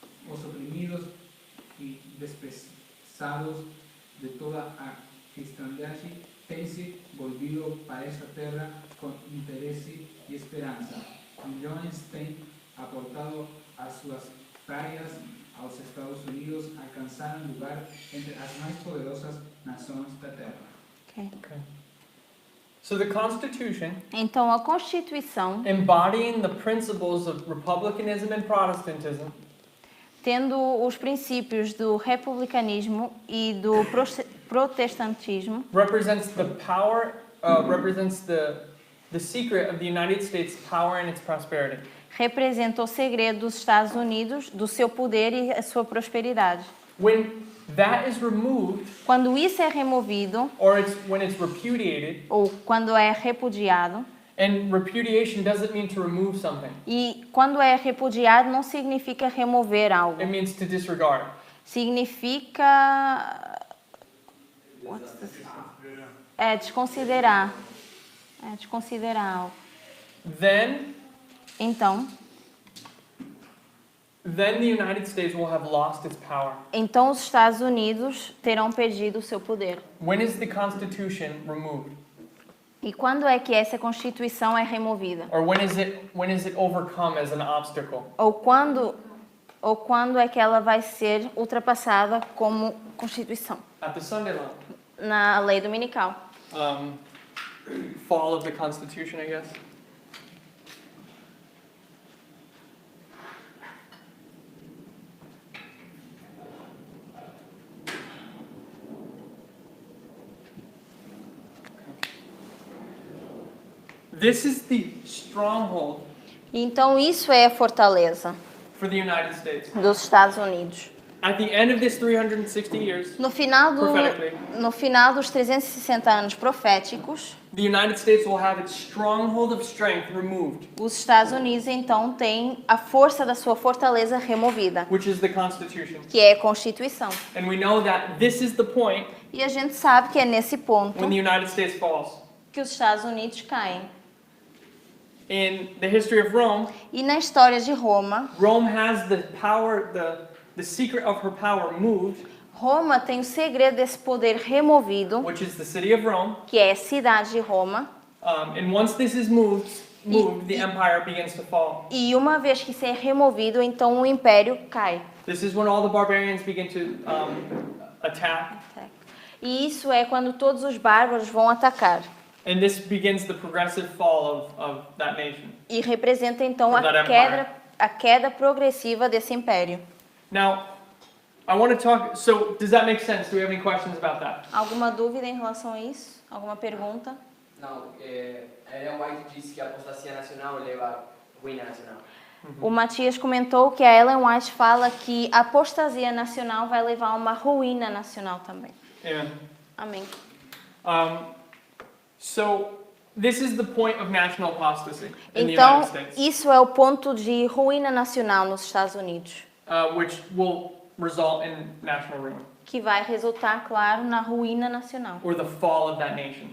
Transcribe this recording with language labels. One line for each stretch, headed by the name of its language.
Portuguese: os oprimidos y desprezados de toda a cristiandade tem-se volvido para esta terra com interesse e esperança. Milhões têm aportado as suas praias aos Estados Unidos, alcançaram lugar entre as mais poderosas nações da terra. Ok.
English: So the Constitution,
Portuguese: Então, a Constituição,
English: embodying the principles of republicanism and Protestantism,
Portuguese: tendo os princípios do republicanismo e do protestantismo,
English: represents the power, represents the secret of the United States' power and its prosperity.
Portuguese: representa o segredo dos Estados Unidos, do seu poder e a sua prosperidade.
English: When that is removed,
Portuguese: Quando isso é removido,
English: or when it's repudiated,
Portuguese: ou quando é repudiado,
English: and repudiation doesn't mean to remove something.
Portuguese: e quando é repudiado não significa remover algo.
English: It means to disregard.
Portuguese: Significa desconsiderar. É desconsiderar algo.
English: Then
Portuguese: Então,
English: the United States will have lost its power.
Portuguese: então os Estados Unidos terão perdido o seu poder.
English: When is the Constitution removed?
Portuguese: E quando é que essa Constituição é removida?
English: Or when is it overcome as an obstacle?
Portuguese: Ou quando é que ela vai ser ultrapassada como Constituição?
English: At the Sunday law.
Portuguese: Na lei dominical.
English: Fall of the Constitution, I guess. This is the stronghold
Portuguese: Então isso é a fortaleza
English: for the United States.
Portuguese: dos Estados Unidos.
English: At the end of this 360 years,
Portuguese: No final
English: prophetically,
Portuguese: dos 360 anos proféticos,
English: the United States will have its stronghold of strength removed,
Portuguese: os Estados Unidos então têm a força da sua fortaleza removida,
English: which is the Constitution.
Portuguese: que é a Constituição.
English: And we know that this is the point
Portuguese: E a gente sabe que é nesse ponto
English: when the United States falls.
Portuguese: que os Estados Unidos caem.
English: In the history of Rome,
Portuguese: E na história de Roma,
English: Rome has the power, the secret of her power moved,
Portuguese: Roma tem o segredo desse poder removido,
English: which is the city of Rome.
Portuguese: que é a cidade de Roma.
English: And once this is moved, the empire begins to fall.
Portuguese: E uma vez que isso é removido, então o império cai.
English: This is when all the barbarians begin to attack,
Portuguese: E isso é quando todos os bárbaros vão atacar.
English: and this begins the progressive fall of that nation.
Portuguese: E representa então
English: Of that empire.
Portuguese: a queda progressiva desse império.
English: Now, I want to talk. So, does that make sense? Do we have any questions about that?
Portuguese: Alguma dúvida em relação a isso? Alguma pergunta? Não, Ellen White disse que a apostasia nacional leva à ruína nacional. O Matias comentou que a Ellen White fala que a apostasia nacional vai levar a uma ruína nacional também.
English: Amen.
Portuguese: Amém.
English: So, this is the point of national apostasy in the
Portuguese: Então,
English: United States,
Portuguese: isso é o ponto de ruína nacional nos Estados Unidos,
English: which will result in national ruin,
Portuguese: que vai resultar, claro, na ruína nacional,
English: or the fall of that nation.